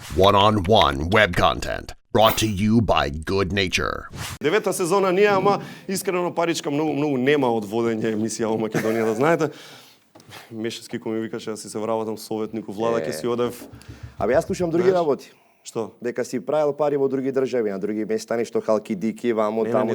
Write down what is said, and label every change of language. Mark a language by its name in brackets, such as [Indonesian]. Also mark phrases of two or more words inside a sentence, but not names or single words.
[English] One-on-one web content brought to you by Good Nature. [Macedonian] Девета сезона ние, ама искрено паричка многу нема од водење емисија во Македонија, да знаете. Мешевски кој ми викаше да си се вработам советник у влада, ќе си одев. Абе јас слушам други работи. Што? Дека си правил пари во други држави, на други места, нешто халкидики, вамо, таму